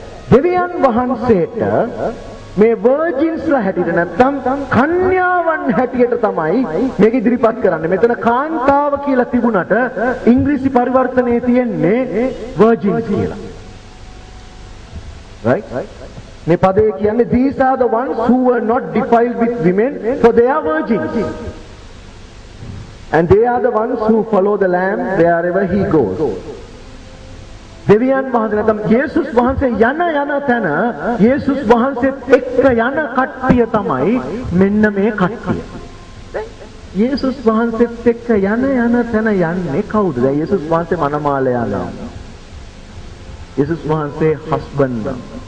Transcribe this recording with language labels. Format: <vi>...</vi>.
<si>දෙවියන් වහන්සේට මේ වර්ජින්ස්ලා හැටියට නැත්නම් කන්‍යාවන් හැටියට තමයි මේක ඉදිරිපත් කරන්නේ. මෙතන කාන්තාව කියලා තිබුණට ඉංග්‍රීසි පරිවර්තනයේ තියෙන්නේ වර්ජින්ස් කියලා.</si> <en>right?</en> <si>මේ පදේ කියන්නේ</si> <en>these are the ones who were not defiled with women for they are virgins. And they are the ones who follow the Lamb wherever he goes.</en> <si>දෙවියන් වහන්සේ නැත්නම් යේසුස් වහන්සේ යන තැන යේසුස් වහන්සේත් එක්ක යන කට්ටිය තමයි මෙන්න මේ කට්ටිය. යේසුස් වහන්සේත් එක්ක යන තැන යන්නේ කවුද? දැන් යේසුස් වහන්සේ මනමාලයා නම්. යේසුස් වහන්සේ හස්බන්ඩ් නම්.</si>